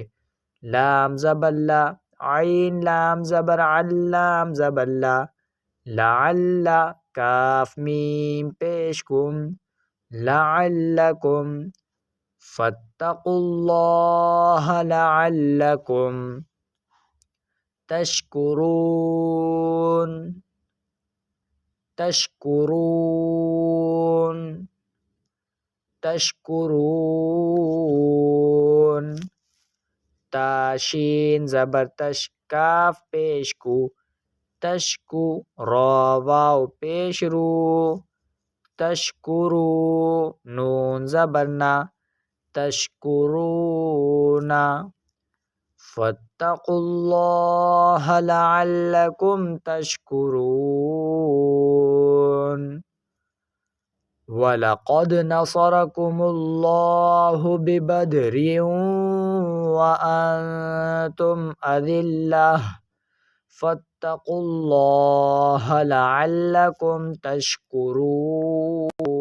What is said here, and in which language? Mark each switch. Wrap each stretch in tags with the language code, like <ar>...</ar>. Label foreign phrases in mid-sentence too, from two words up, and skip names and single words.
<ur>لام زبر لا، عین لام زبر علام زبر لا، لعل، کاف میم پیش کم، لعلکم،</ur> <ar>فاتقوا اللہ لعلکم تشکرون، تشکرون، تشکرون،</ar> <ur>تا شین زبر تش، کاف پیش کو، تشکو، را واو پیش رو، تشکرو، نون زبر نا،</ur> <ar>تشکرون، فاتقوا اللہ لعلکم تشکرون، وَلَقَدْ نَصَرَكُمُ اللَّهُ بِبَدْرٍ وَأَنْتُمْ أَذِلَّةٌ، فَاتَّقُوا اللَّهَ لَعَلَّكُمْ تَشْكُرُونَ۔</ar>